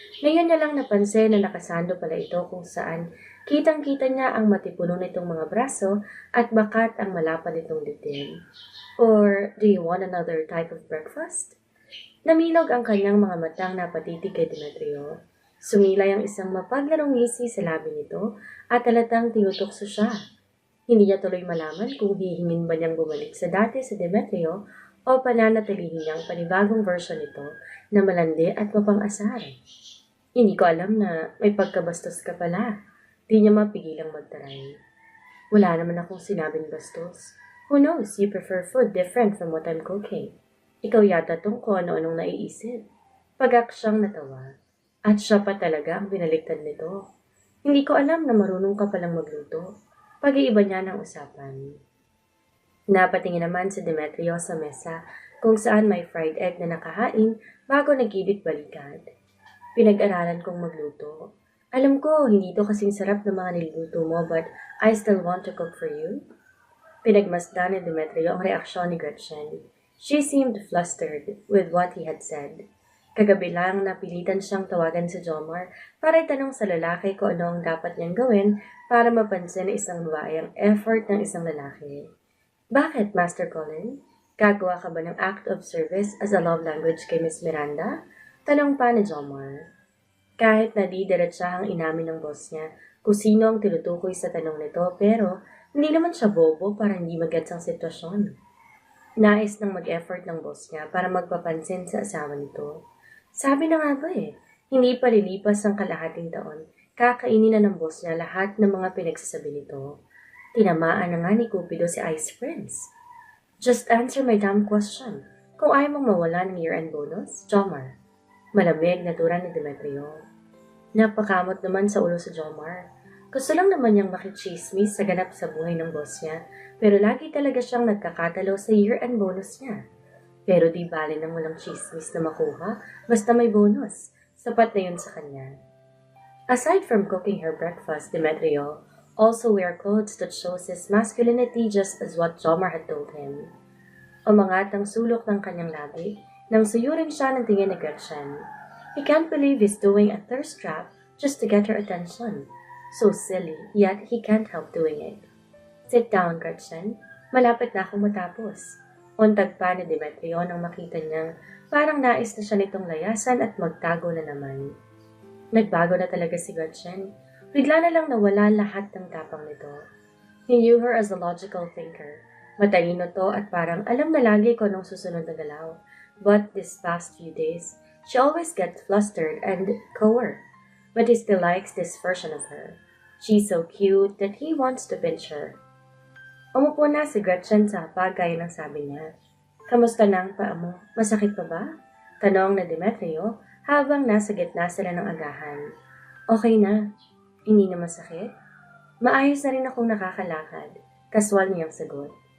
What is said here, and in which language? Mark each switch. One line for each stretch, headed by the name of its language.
Filipino: Ngayon niya lang napansin na nakasando pala ito kung saan kitang-kita niya ang matipuno nitong mga braso at bakat ang malapad nitong dibdib.
English: Or, do you want another type of breakfast?
Filipino: Naminog ang kanyang mga matang napatitig kay Demetrio. Sumilay ang isang mapaglarong ngisi sa labi nito at halatang tinutokso siya. Hindi niya tuloy malaman kung hihingin ba niyang bumalik sa dati sa Demetrio o pananatilihin niyang panibagong version nito na malandi at mapang-asar. Hindi ko alam na may pagkabastos ka pala. Di niya mapigilang magtaray. Wala naman akong sinabing bastos.
English: Who knows, you prefer food different from what I'm cooking.
Filipino: Ikaw yata tong kung ano-anong naiisip. Pag-aksyang natawa. At siya pa talaga ang binaliktad nito. Hindi ko alam na marunong ka palang magluto. Pag-iiba niya ng usapan. Napatingin naman si Demetrio sa mesa kung saan may fried egg na nakahain bago nagibit balikat. Pinag-aralan kong magluto. Alam ko, hindi ito kasing sarap ng mga niluluto mo
English: but I still want to cook for you.
Filipino: Pinagmasdan ni Demetrio ang reaksyon ni Gretchen.
English: She seemed flustered with what he had said.
Filipino: Kagabi lang napilitan siyang tawagan si Jomar para itanong sa lalaki kung ano ang dapat niyang gawin para mapansin ng isang babae ang effort ng isang lalaki. Bakit, Master Colin? Gagawa ka ba ng
English: act of service as a love language kay Miss Miranda?
Filipino: Tanong pa ni Jomar. Kahit na di diretsahang inamin ng boss niya kung sino ang tinutukoy sa tanong nito pero hindi naman siya bobo para hindi magets ang sitwasyon. Nais nang mag-effort ng boss niya para magpapansin sa asawa nito. Sabi na nga ba hindi pa lilipas ang kalahating taon, kakainin na ng boss niya lahat ng mga pinagsasabi nito. Tinamaan na nga ni Cupido si Ice Prince.
English: Just answer my damn question.
Filipino: Kung ayaw mong mawala ng year-end bonus, Jomar. Malamig na tura ni Demetrio. Napakamot naman sa ulo sa Jomar. Gusto lang naman niyang makichismis sa ganap sa buhay ng boss niya, pero lagi talaga siyang nagkakatalo sa year-end bonus niya. Pero di bali nang walang chismis na makuha, basta may bonus. Sapat na yun sa kanya.
English: Aside from cooking her breakfast, Demetrio also wear clothes that shows his masculinity just as what Jomar had told him.
Filipino: Umangat ang sulok ng kanyang labi nang suyurin siya ng tingin ni Gretchen.
English: He can't believe he's doing a thirst trap just to get her attention. So silly, yet he can't help doing it. Sit down,
Filipino: Gretchen. Malapit na akong matapos. Untag pa ni Demetrio nang makita niyang parang nais na siya nitong layasan at magtago na naman. Nagbago na talaga si Gretchen. Bigla na lang nawala lahat ng tapang nito.
English: He knew her as a logical thinker.
Filipino: Matalino to at parang alam na lagi kung anong susunod na galaw.
English: But this past few days, she always gets flustered and cower. But he still likes this version of her. She's so cute that he wants to pinch her.
Filipino: Umupo na si Gretchen sa hapag gaya ng sabi niya. Kamusta na ang paa mo? Masakit pa ba? Tanong na Demetrio habang nasa gitna sila ng agahan. Okay na. Hindi na masakit? Maayos na rin akong nakakalakad. Kaswal niyang sagot.